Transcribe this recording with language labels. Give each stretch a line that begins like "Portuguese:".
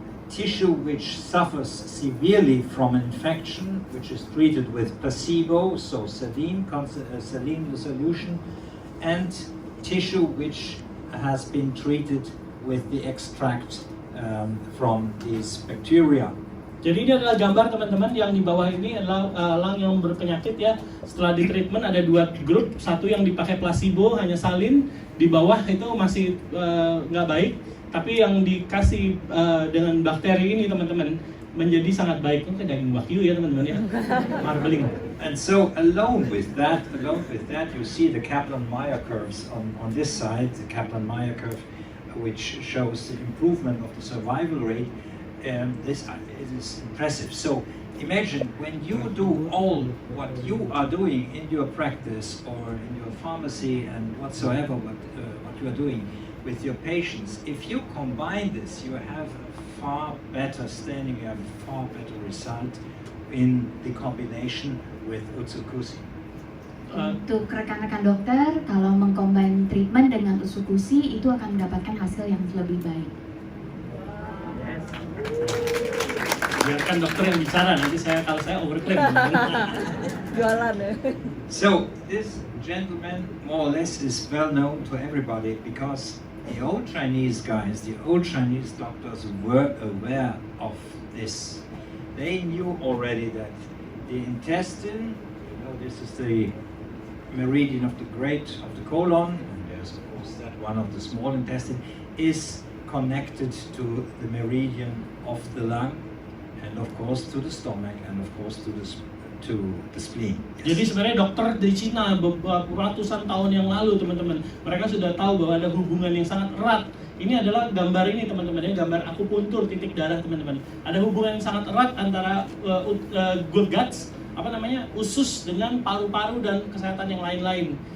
English: tissue which suffers severely from an infection, which is treated with placebo, so saline solution, and tissue which has been treated with the extract from these bacteria.
Indonesian: Jadi ini adalah gambar teman-teman yang di bawah ini adalah elang yang berpenyakit ya. Setelah di treatment ada dua grup, satu yang dipakai placebo hanya salin, di bawah itu masih nggak baik, tapi yang dikasih dengan bakteri ini teman-teman menjadi sangat baik. Itu daging wagyu ya teman-teman ya, marbling.
English: And so alone with that, you see the Kaplan-Meier curves on this side, the Kaplan-Meier curve, which shows the improvement of the survival rate. This is impressive. So imagine when you do all what you are doing in your practice or in your pharmacy and whatsoever what you are doing with your patients, if you combine this, you have a far better standing, you have a far better result in the combination with Utsukushii. Untuk rekan-rekan dokter, kalau mengcombine treatment dengan Utsukushii itu akan mendapatkan hasil yang lebih baik. Biarkan dokter yang bicara, nanti kalau saya overclaim. Jualan ya. So this gentleman more or less is well known to everybody because the old Chinese guys, the old Chinese doctors were aware of this. They knew already that the intestine, this is the meridian of the colon, and there's of course that one of the small intestine, is connected to the meridian of the lung, and of course to the stomach, and of course to the spleen. Yes.
Indonesian: Jadi sebenarnya dokter di Cina beberapa ratusan tahun yang lalu teman-teman, mereka sudah tahu bahwa ada hubungan yang sangat erat. Ini adalah gambar ini teman-teman, ini gambar akupuntur titik darah teman-teman. Ada hubungan yang sangat erat antara guts, usus dengan paru-paru dan kesehatan yang lain-lain.